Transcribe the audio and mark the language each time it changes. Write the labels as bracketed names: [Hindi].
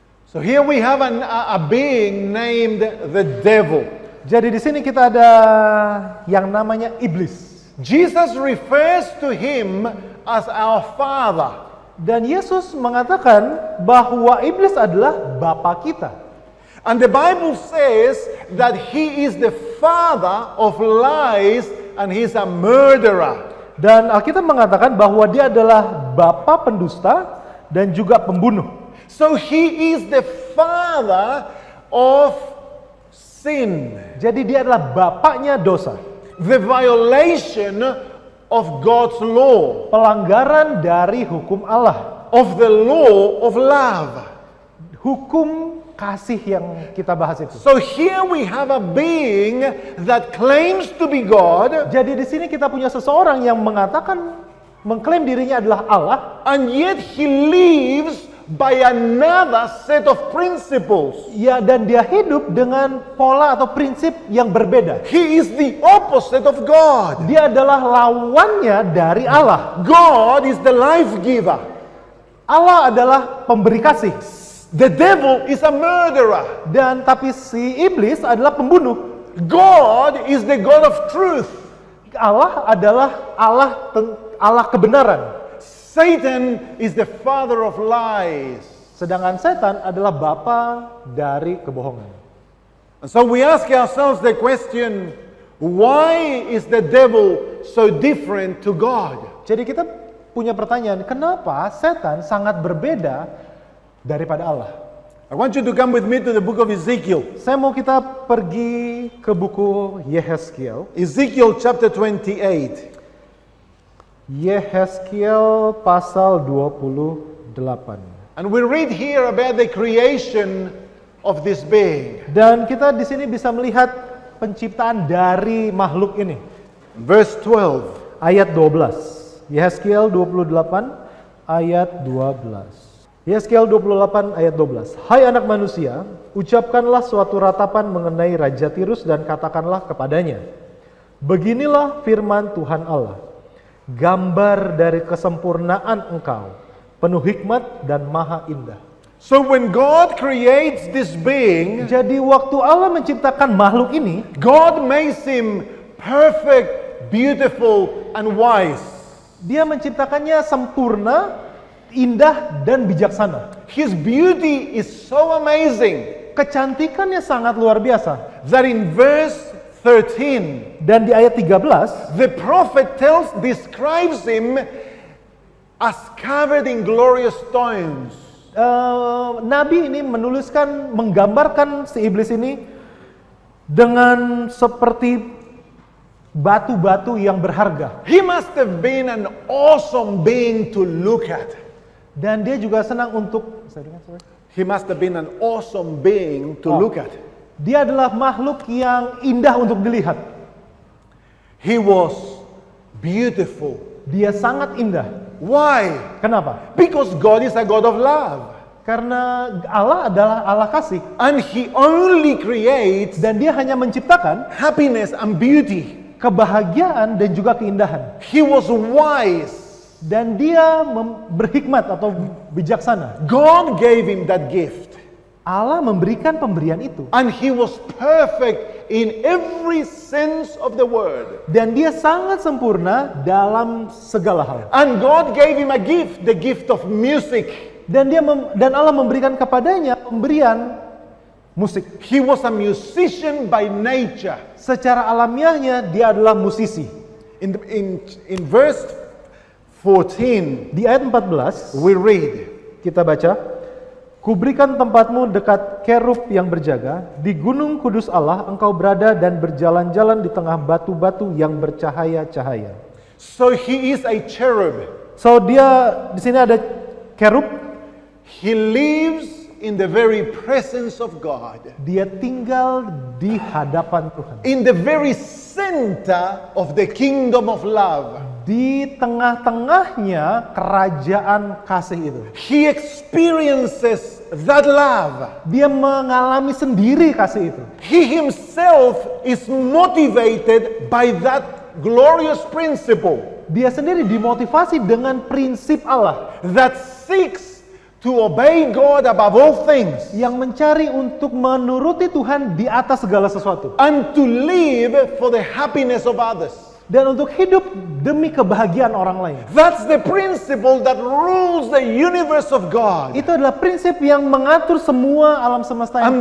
[English] So here we have a being named the devil. [Indonesian] Jadi di sini kita ada yang namanya iblis. [English] Jesus refers to him as our father. [Indonesian] Dan Yesus mengatakan bahwa iblis adalah bapa kita. [English] And the Bible says that he is the father of lies and he's a murderer. [Indonesian] Dan Alkitab mengatakan bahwa dia adalah bapa pendusta dan juga pembunuh. [English] So he is the father of sin. [Indonesian] Jadi dia adalah bapaknya dosa. [English] The violation of God's law. [Indonesian] Pelanggaran dari hukum Allah. [English] Of the law of love. [Indonesian] Hukum kasih yang kita bahas itu. [English] So here we have a being that claims to be God. [Indonesian] Jadi di sini kita punya seseorang yang mengklaim dirinya adalah Allah, [English] And yet he lives by another set of principles. [Indonesian] ya, dan dia hidup dengan pola atau prinsip yang berbeda. [English] He is the opposite of God. [Indonesian] Dia adalah lawannya dari Allah. [English] God is the life giver. [Indonesian] Allah adalah pemberi kasih. [English] The devil is a murderer. [Indonesian] Dan tapi si iblis adalah pembunuh. [English] God is the God of truth. [Indonesian] Allah adalah Allah kebenaran. [English] Satan is the father of lies. [Indonesian] Sedangkan setan adalah bapa dari kebohongan. [English] And so we ask ourselves the question, why is the devil so different to God? [Indonesian] Jadi kita punya pertanyaan, kenapa setan sangat berbeda daripada Allah? [English] I want you to come with me to the book of Ezekiel. [Indonesian] Saya mau kita pergi ke buku Yehezkiel. [English] Ezekiel chapter 28. [Indonesian] Yehezkiel pasal 28. [English] And we read here about the creation of this being. [Indonesian] Dan kita di sini bisa melihat penciptaan dari makhluk ini. [English] Verse 12. [Indonesian] Ayat 12. Yehezkiel 28 ayat 12. Yehezkiel 28 ayat 12. Hai anak manusia, ucapkanlah suatu ratapan mengenai Raja Tirus dan katakanlah kepadanya, beginilah firman Tuhan Allah, gambar dari kesempurnaan engkau, penuh hikmat dan maha indah. [English] So when God creates this being, [Indonesian] Jadi waktu Allah menciptakan makhluk ini, [English] God makes him perfect, beautiful, and wise. [Indonesian] Dia menciptakannya sempurna, indah, dan bijaksana. [English] His beauty is so amazing [Indonesian] Kecantikannya sangat luar biasa. [English] that in verse 13, [Indonesian] Dan di ayat 13, [English] the prophet describes him as covered in glorious stones. [Indonesian] Nabi ini menggambarkan si iblis ini dengan seperti batu-batu yang berharga. [English] He must have been an awesome being to look at. [Indonesian] Dan dia juga senang untuk, [English] He must have been an awesome being to look at. [Indonesian] dia adalah makhluk yang indah untuk dilihat. [English] He was beautiful. [Indonesian] Dia sangat indah. [English] Why? [Indonesian] Kenapa? [English] Because God is a God of love. [Indonesian] Karena Allah adalah Allah kasih. [English] And He only creates [Indonesian] Dan dia hanya menciptakan [English] happiness and beauty. [Indonesian] kebahagiaan dan juga keindahan. [English] He was wise. [Indonesian] Dan dia berhikmat atau bijaksana. [English] God gave him that gift. [Indonesian] Allah memberikan pemberian itu. [English] And he was perfect in every sense of the word. [Indonesian] Dan dia sangat sempurna dalam segala hal. [English] And God gave him a gift, the gift of music. [Indonesian] Dan Allah memberikan kepadanya pemberian musik. [English] He was a musician by nature. [Indonesian] Secara alamiahnya dia adalah musisi. [English] In verse 14, [Indonesian] Di ayat 14 [English] we read, [Indonesian] kita baca, kuberikan tempatmu dekat kerub yang berjaga, di gunung kudus Allah engkau berada dan berjalan-jalan di tengah batu-batu yang bercahaya-cahaya. [English] so he is a cherub. [Indonesian] So dia di sini ada kerub, [English] He lives in the very presence of God. [Indonesian] dia tinggal di hadapan Tuhan. [English] In the very center of the kingdom of love. [Indonesian] Di tengah-tengahnya kerajaan kasih itu. [English] He experiences that love. [Indonesian] Dia mengalami sendiri kasih itu. [English] He himself is motivated by that glorious principle [Indonesian] Dia sendiri dimotivasi dengan prinsip Allah [English] that seeks to obey God above all things [Indonesian] yang mencari untuk menuruti Tuhan di atas segala sesuatu [English] and to live for the happiness of others. [Indonesian] dan untuk hidup demi kebahagiaan orang lain. [English] That's the principle that rules the universe of God. [Indonesian] Itu adalah prinsip yang mengatur semua alam semesta yang